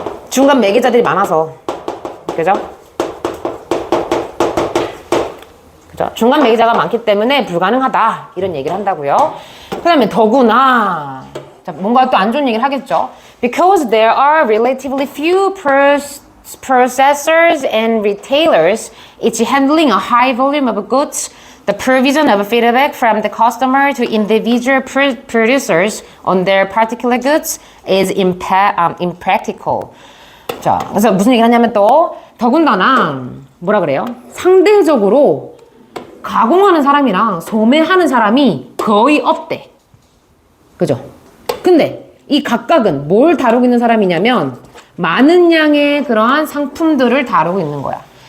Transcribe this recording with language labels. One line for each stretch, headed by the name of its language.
Korean: 중간 매개자들이 많아서. 그죠? 중간 매개자가 많기 때문에 불가능하다 이런 얘기를 한다고요. 그 다음에 더구나 자, 뭔가 또 안 좋은 얘기를 하겠죠.
English: Because there are relatively few processors and retailers each handling a high volume of goods, the provision of feedback from the customer to individual producers on their particular goods is impractical.
Korean: 자, 그래서 무슨 얘기를 하냐면 또 더군다나 뭐라 그래요? 상대적으로 가공하는 사람이랑 소매하는 사람이 거의 없대. 그죠? 근데 이 각각은 뭘 다루고 있는 사람이냐면 많은 양의 그러한 상품들을 다루고 있는 거야.